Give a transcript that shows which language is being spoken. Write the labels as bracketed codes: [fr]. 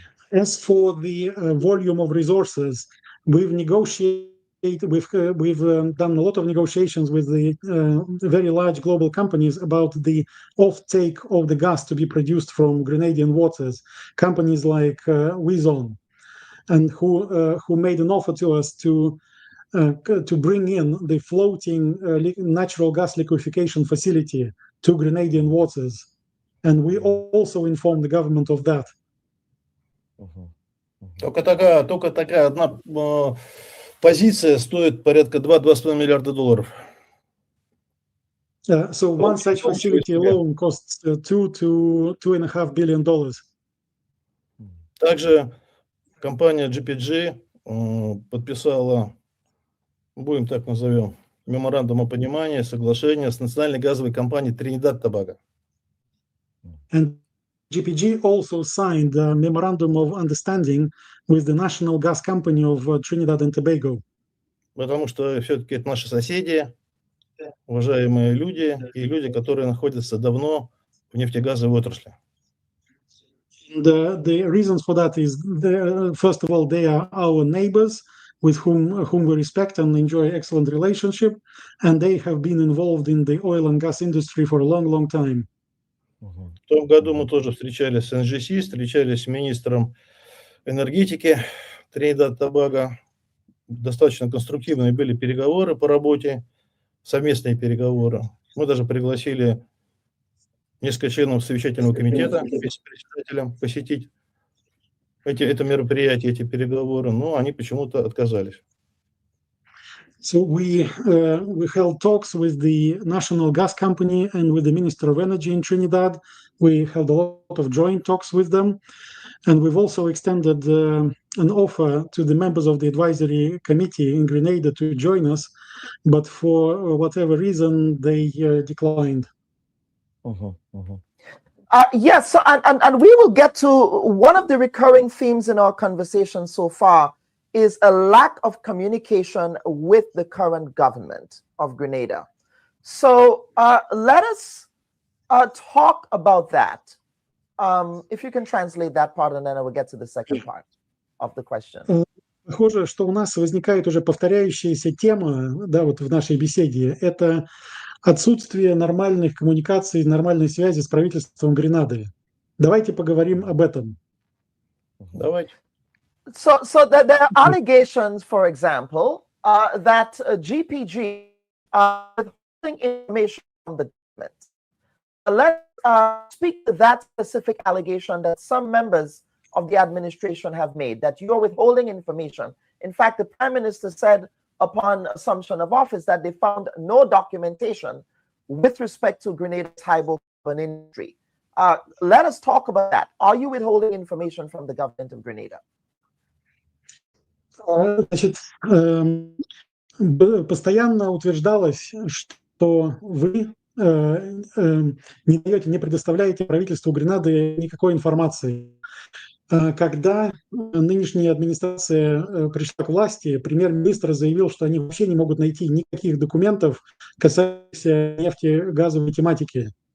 [en] As for the volume of resources, we've done a lot of negotiations with the very large global companies about the offtake of the gas to be produced from Grenadian waters. Companies like Wizon, and who made an offer to us to bring in the floating natural gas liquefaction facility to Grenadian waters, and we also informed the government of that. [ru] Только такая одна позиция стоит порядка 2-2,5 миллиарда долларов. [en] So one such facility alone costs $2 to $2.5 billion. [ru] Также компания GPG подписала, будем так назовем, меморандум о понимании, соглашение с национальной газовой компанией Trinidad Tobago. [en] And GPG also signed a memorandum of understanding with the national gas company of Trinidad and Tobago. [ru] Потому что все-таки это наши соседи, уважаемые люди, и люди, которые находятся давно в нефтегазовой отрасли. [en] The reasons for that is, first of all, they are our neighbors with whom we respect and enjoy excellent relationship, and they have been involved in the oil and gas industry for a long, long time. [ru] В том году мы тоже встречались с НЖС, встречались с министром энергетики Тринидад Тобаго. Достаточно конструктивные были переговоры по работе, совместные переговоры. Мы даже пригласили несколько членов совещательного комитета председателям посетить это мероприятие, эти переговоры, но они почему-то отказались. [en] So we held talks with the national gas company and with the Minister of Energy in Trinidad. We held a lot of joint talks with them, and we've also extended an offer to the members of the advisory committee in Grenada to join us, but for whatever reason they declined. Yes, so, and we will get to one of the recurring themes in our conversation so far is a lack of communication with the current government of Grenada. So let us talk about that. If you can translate that part, and then I will get to the second part of the question. [ru] Похоже, что у нас возникает уже повторяющаяся тема, да, вот в нашей беседе. Это отсутствие нормальных коммуникаций, нормальной связи с правительством Гренады. Давайте поговорим об этом. Давайте. [en] So there are allegations, for example, that GPG are withholding information from the government. Let's speak to that specific allegation that some members of the administration have made, that you are withholding information. In fact, the Prime Minister said upon assumption of office that they found no documentation with respect to Grenada's hydrocarbon industry. Let us talk about that. Are you withholding information from the government of Grenada? [ru] Значит, постоянно утверждалось, что вы не предоставляете правительству Гренады никакой информации. Когда нынешняя администрация пришла к власти, премьер-министр заявил, что они вообще не могут найти никаких документов, касающихся нефтегазовой тематики.